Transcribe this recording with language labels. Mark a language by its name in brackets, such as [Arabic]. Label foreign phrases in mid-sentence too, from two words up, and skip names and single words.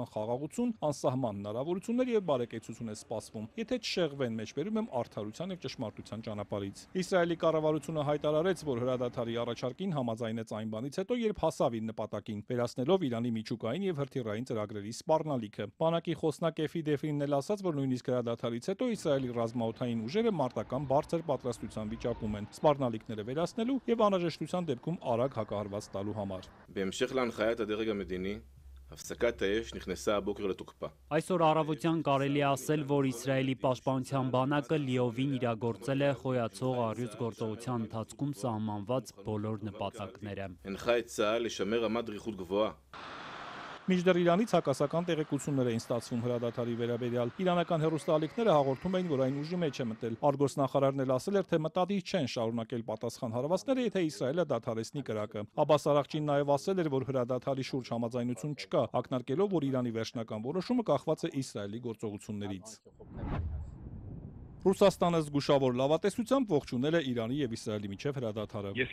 [Armenian] խաղաղություն, անսահման հնարավորություններ եւ բարեկեցություն է սպասվում, եթե չշեղվեն, մեջբերում եմ արդարության եւ ճշմարտության ճանապարհից։ Իսրայելի կառավարությունը հայտարարեց, որ հրադադարի առաջարկին համաձայնեց այն բանից հետո, երբ հասավ իր նպատակին, վերացնելով Իրանի միջուկային եւ հրթիռային ծրագրերի սպառնալիքը։ Բանակի խոսնակ Էֆի Դեֆրինն էլ ասաց, որ նույնիսկ հրադադարից հետո Իսրայելի ռազմաօդային ուժերը մարտական բարձր պատրաստության վիճակում են սպառնալիքները վերացնելու եւ անհրաժեշտության դեպքում արագ հակահարված տալու համար։ [Hebrew] בהמשך להנחיית הדרג המדיני הפסקת האש נכנסה הבוקר לתוקפה. [Armenian] Այսօր առավոտյան կարելի է ասել, որ Իսրայելի պաշտպանության բանակը լիովին իրագործել է խոյացող առյուծ գործողության ընթացքում սահմանված բոլոր նպատակները։ [Hebrew] הנחה את צה"ל לשמר רמת דריכות גבוהה. [Armenian] Մինչդեռ Իրանից հակասական տեղեկություններ էին ստացվում հրադադարի վերաբերյալ։ Իրանական հեռուստաալիքները հաղորդում էին, որ այն ուժի մեջ է մտել։ Արգոսնախարարն էլ ասել էր, թե մտադիր չեն շարունակել պատասխան հարվածները, եթե Իսրայելը դադարեցնի կրակը։ Աբբաս Արաղչին նաև ասել էր, որ հրադադարի շուրջ համաձայնություն չկա, ակնարկելով, որ Իրանի վերջնական որոշումը կախված է Իսրայելի գործողություններից։ Ռուսաստանը զգուշավոր լավատեսությամբ ողջունել է Իրանի եւ Իսրայելի միջև հրադադարը։